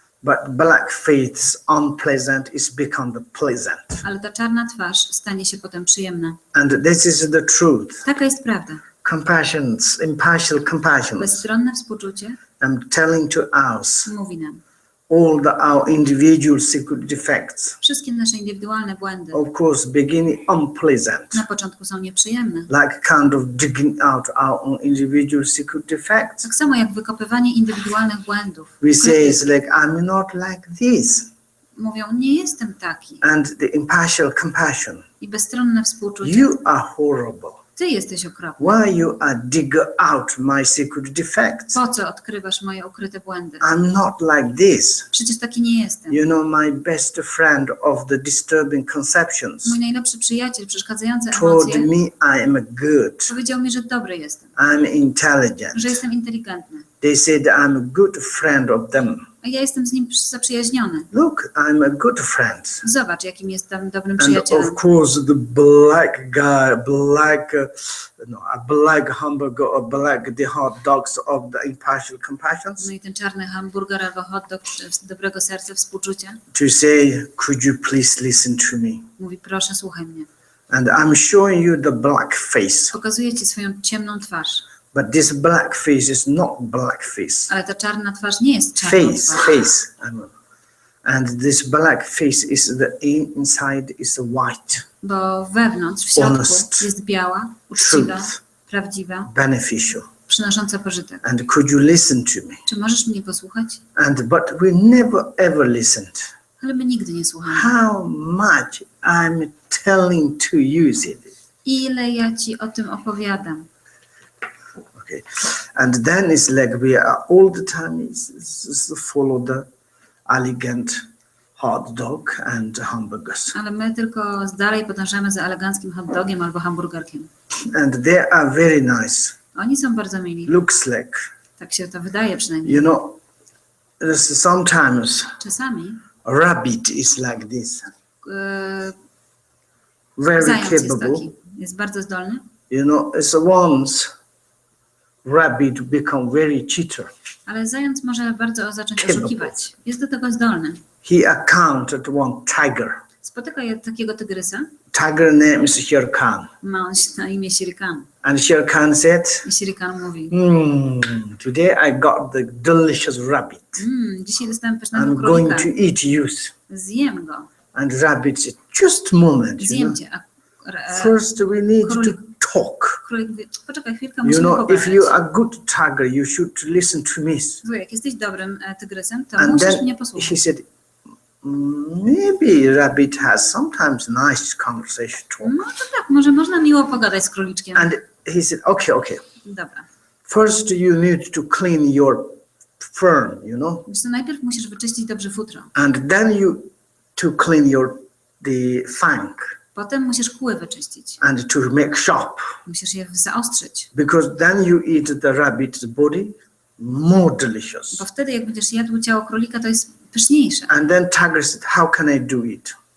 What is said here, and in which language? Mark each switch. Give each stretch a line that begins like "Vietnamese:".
English: But black face unpleasant is become the pleasant.
Polish: Ale ta czarna twarz stanie się potem przyjemna.
English: And this is the truth.
Polish: Taka jest prawda.
English: Compassion, impartial compassion.
Polish: Bezstronne współczucie
English: I'm telling to us
Polish: mówi nam.
English: all our individual secret defects.
Polish: Wszystkie nasze indywidualne błędy
English: Of course, beginning unpleasant.
Polish: na początku są nieprzyjemne.
English: Like kind of digging out our own individual secret defects.
Polish: Tak samo jak wykopywanie indywidualnych błędów.
English: We say it's like, I'm not like this.
Polish: Mówią, nie jestem taki.
English: And the impartial compassion.
Polish: I bezstronne współczucie.
English: You are horrible.
Polish: Ty jesteś okropny.
English: Why you are digging out my secret defects?
Polish: Po co odkrywasz moje ukryte błędy?
English: I'm not like this.
Polish: Przecież taki nie jestem.
English: You know, my best friend of the disturbing conceptions
Polish: Mój najlepszy przyjaciel, przeszkadzający
English: told
Polish: emocje,
English: me I am good.
Polish: powiedział mi, że dobry jestem.
English: I'm intelligent.
Polish: Że jestem inteligentny.
English: They said I'm a good friend of them.
Polish: A ja jestem z nim zaprzyjaźniony.
English: Look, I'm a good friend.
Polish: Zobacz, jakim jestem dobrym
English: And
Polish: przyjacielem.
English: of course, the black guy, a black hamburger or the hot dogs of the impartial compassions.
Polish: No i ten czarny hamburger albo hot dog z dobrego serca współczucia
English: To say, could you please listen to me?
Polish: mówi, proszę, słuchaj mnie.
English: And I'm showing you the black face.
Polish: Pokazuję ci swoją ciemną twarz.
English: But this black face is not black face.
Polish: Ale ta czarna twarz nie jest czarną twarzą.
English: Face. And this black face is the inside is white.
Polish: Bo wewnątrz, w środku
English: Honest.
Polish: jest biała, uczciwa,
English: Truth.
Polish: prawdziwa,
English: Beneficial.
Polish: przynosząca pożytek.
English: And could you listen to me?
Polish: Czy możesz mnie posłuchać?
English: But we never ever listened.
Polish: Ale my nigdy nie słuchamy.
English: How much I'm telling to you, said it.
Polish: Ile ja ci o tym opowiadam.
English: Okay. And then it's like we are all the time is follow the elegant hot dog and hamburgers.
Polish: Ale my tylko dalej podążamy za eleganckim hot dogiem albo hamburgerkiem.
English: And they are very nice.
Polish: Oni są bardzo mili.
English: Looks like,
Polish: Tak się to wydaje przynajmniej.
English: you know, there's sometimes
Polish: Czasami
English: a rabbit is like this. Very
Polish: zając jest
English: capable.
Polish: taki. Jest bardzo zdolny.
English: You know, it's once rabbit become very cheater.
Polish: Ale zając może bardzo zacząć
English: Capable.
Polish: oszukiwać. Jest do tego zdolny.
English: He encountered one tiger.
Polish: Spotyka takiego tygrysa.
English: Tiger name is Shere Khan.
Polish: Ma on na imię Shere Khan.
English: And Shere Khan said,
Polish: I Shere Khan mówi,
English: today I got the delicious rabbit.
Polish: dzisiaj dostałem pysznego
English: I'm going
Polish: królika.
English: to eat you.
Polish: Zjem go.
English: And rabbit said, just a moment, you
Polish: Zjem
English: know.
Polish: cię.
English: First we need to
Polish: królik-
English: talk.
Polish: Królik mówi, poczekaj chwilkę,
English: You
Polish: musimy
English: know,
Polish: pogadać.
English: if you are good tiger, you should listen to me.
Polish: Słuchaj, jak jesteś dobrym tygrysem, to
English: And
Polish: musisz
English: then
Polish: mnie
English: he
Polish: posłuchać.
English: said, maybe rabbit has sometimes nice conversation talk.
Polish: No to tak, może można miło pogadać z króliczkiem.
English: And he said, okay.
Polish: Dobra.
English: First you need to clean your fern, you know,
Polish: Wiesz co, najpierw musisz wyczyścić dobrze futro.
English: and then you to clean the fang
Polish: Potem musisz kły wyczyścić.
English: and to make sharp,
Polish: Musisz je zaostrzyć.
English: because then you eat the rabbit's body more delicious.
Polish: Bo wtedy jak będziesz jadł ciało królika, to jest pyszniejsze.
English: And then tiger said, how can I do it?